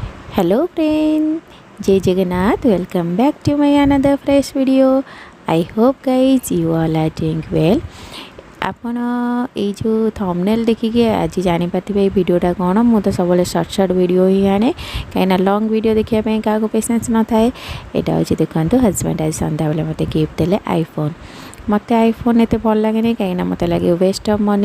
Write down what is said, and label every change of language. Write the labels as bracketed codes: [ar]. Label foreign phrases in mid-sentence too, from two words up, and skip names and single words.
[en] Hello friend, Jai Jagannath, welcome back to my another fresh video. I hope guys you all are doing well. [or] ଆପଣ ଏଇ ଯେଉଁ ଥମ୍ବନେଲ୍ ଦେଖିକି ଆଜି ଜାଣିପାରିଥିବେ ଏଇ ଭିଡ଼ିଓଟା କ'ଣ। ମୁଁ ତ ସବୁବେଳେ [en] short video [or] ହିଁ ଆଣେ, କାହିଁକିନା [en] long video [or] ଦେଖିବା ପାଇଁ କାହାକୁ ପେସେନ୍ସ ନଥାଏ। ଏଇଟା ହେଉଛି ଦେଖନ୍ତୁ, ହଜବେଣ୍ଡ ଆଜି ସନ୍ଧ୍ୟାବେଳେ ମୋତେ ଗିଫ୍ଟ ଦେଲେ ଆଇଫୋନ୍। ମୋତେ ଆଇଫୋନ୍ ଏତେ ଭଲ ଲାଗେନି, କାହିଁକିନା ମୋତେ ଲାଗେ [en] waste of money.